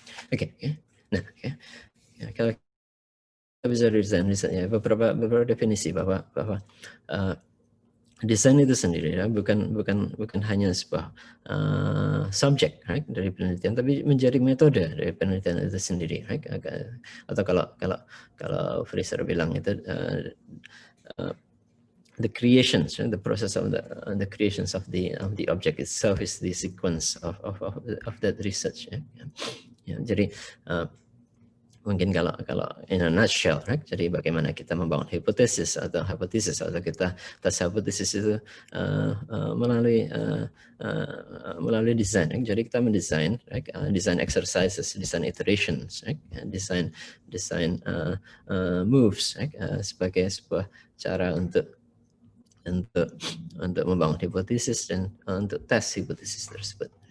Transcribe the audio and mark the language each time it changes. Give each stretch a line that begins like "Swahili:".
Indonesian: Oke. Nah, ya, kalau kita bisa desain ya, beberapa definisi bahwa desain itu sendiri ya bukan hanya sebuah subjek right, dari penelitian, tapi menjadi metode dari penelitian itu sendiri, right? Atau kalau Fraser bilang itu
English: the creations, the process of the creations of the object itself is the sequence of that research.
Indonesian: Ya, jadi mungkin kalau
English: in a nutshell, right?
Indonesian: Jadi bagaimana kita membangun hipotesis atau kita tes hipotesis itu melalui desain. Right? Jadi kita mendesain, right?
English: Design exercises, design iterations, right? Design moves, right?
Indonesian: Sebagai sebuah cara untuk membangun hipotesis dan untuk tes hipotesis tersebut.